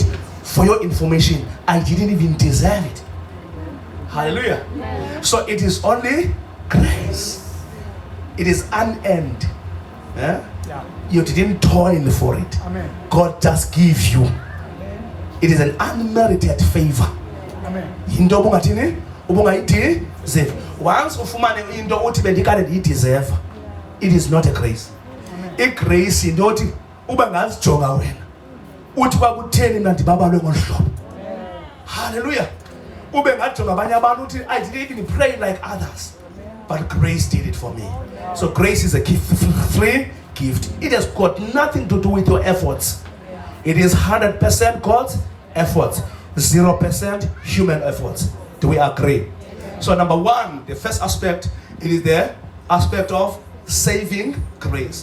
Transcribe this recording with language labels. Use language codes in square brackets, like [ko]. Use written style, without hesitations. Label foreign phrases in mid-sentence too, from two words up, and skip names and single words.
[en] For your information, I didn't even deserve it. Hallelujah. So it is only grace. It is unearned. You didn't toil for it. Amen. God just gives you. It is an unmerited favor. [xh] Into obungathini ubungayideserve. Once ufumane into uthi bendikade ndiyideserve, [en] it is not a grace. A grace [xh] into othi ube ngazijonga wena uthi kwakutheni mna ndibabalwe ngolu hlobo. [en] Hallelujah. [xh] Ube ngajonga abanye abantu uthi [en] I didn't even pray like others, but grace did it for me. So grace is a gift, free gift. It has got nothing to do with your efforts. It is 100% God's efforts, 0% human efforts. Do we agree? So number 1, the first aspect, it is the aspect of saving grace.